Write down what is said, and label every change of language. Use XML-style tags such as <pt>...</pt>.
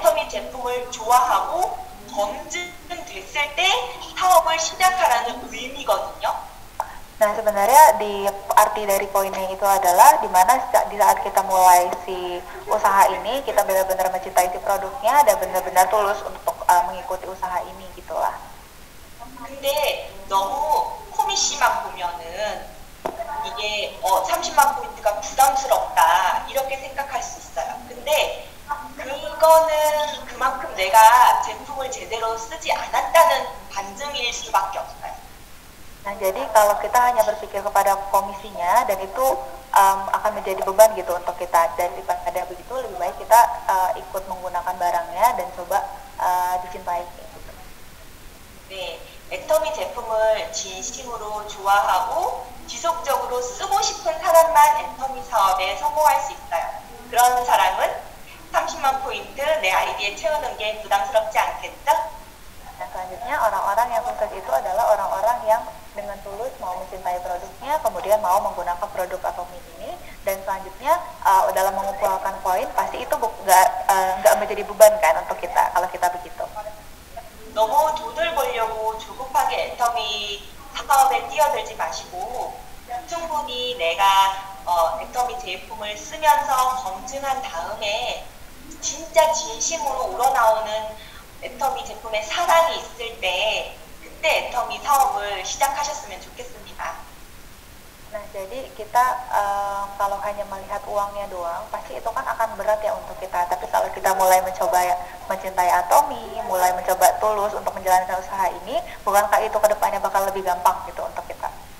<ko>제품을 좋아하고 검증됐을 때 사업을 시작하라는 의미거든요.</ko> <id>Nah, sebenarnya di arti dari poinnya itu adalah di mana di saat kita mulai si usaha ini, kita benar-benar mencintai si produknya dan benar-benar tulus untuk mengikuti usaha ini gitulah.</id> <ko>근데 너무 코미씨만 보면은 이게 30만 포인트가 부담스럽다 이렇게 생각할 수 있어요. 근데 그거는 그만큼 내가 제품을 제대로 쓰지 않았다는 반증일 수밖에 없어요.</ko> <id>Nah, jadi kalau kita hanya berpikir kepada komisinya dan itu akan menjadi beban gitu untuk kita, daripada begitu lebih baik kita ikut menggunakan barangnya dan coba dicintai gitu.</id> <ko>네, 애터미 제품을 진심으로 좋아하고 지속적으로 쓰고 싶은 사람만 애터미 사업에 성공할 수 있어요. 그런 사람은 30만 포인트 내 아이디에 채우는 게 부담스럽지 않겠죠?</ko> <id>Dan selanjutnya orang-orang yang sukses itu adalah orang-orang yang dengan tulus mau mencintai produknya, kemudian mau menggunakan produk Atomi ini, dan selanjutnya dalam mengumpulkan poin pasti itu nggak menjadi beban kan untuk kita kalau kita begitu.</id> <ko>너무 돈을 벌려고 조급하게 애터미 사업에 뛰어들지 마시고 충분히 내가 애터미 제품을 쓰면서 검증한 다음에 진짜 진심으로 우러나오는 애터미 제품의 사랑이 있을 때 그때 애터미 사업을 시작하셨으면 좋겠습니다.</ko> <id>Nah, jadi kita kalau hanya melihat uangnya doang, pasti itu kan akan berat ya untuk kita. Tapi kalau kita mulai mencoba mencintai Atomi, mulai mencoba tulus untuk menjalankan usaha ini, bukankah itu kedepannya bakal lebih gampang gitu untuk kita?</id>